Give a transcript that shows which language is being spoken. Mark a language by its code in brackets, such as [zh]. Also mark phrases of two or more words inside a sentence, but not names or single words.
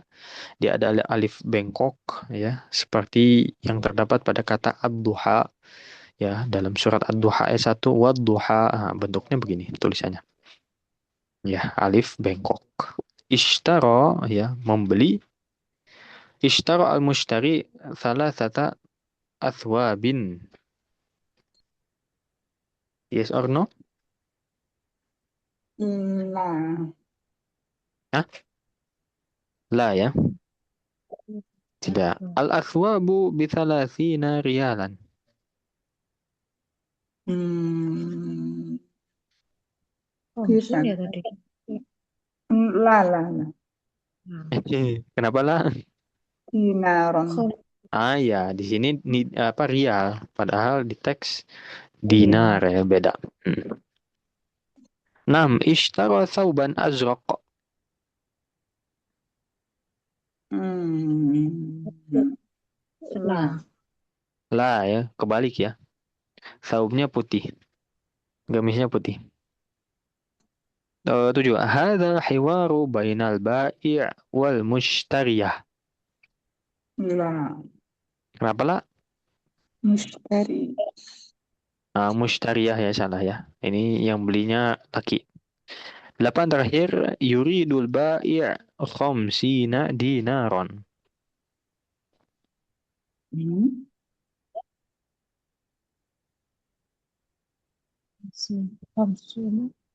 [id] Dia ada alif bengkok ya, seperti yang terdapat pada kata ad-duha ya dalam surat ad-duha ayat 1 wad-duha. Bentuknya begini tulisannya. Ya, alif bengkok. Ishtara ya, membeli. [ar] Ishtara al-mushtari thalathata athwabin. [en] Yes or no? [id] Nah, Hah? La ya, tidak. [ar] Al-athwabu bithalathina riyalan. hmm, [id] Konsol bisa. ya tadi. Lah, lah, lah. Kenapa lah? dinaron. Kho- Ah ya, di sini apa rial, padahal di teks Iya. dinar ya beda. [ar] Hmm. Nam ishtara thawban azraq. Hmm. [id] Lah. Lah. Lah ya, kebalik ya. Thawbnya putih, gamisnya putih. 7. [ar] Hadza hiwaru bainal bai' wal mushtariyah. [id] Lah. Kenapa lah? Mustari. Mushtariyah ya salah ya. Ini yang belinya laki. [ar] 8 terakhir yuridul bai' khamsina dinaron. Hmm. [id] Konsumsi.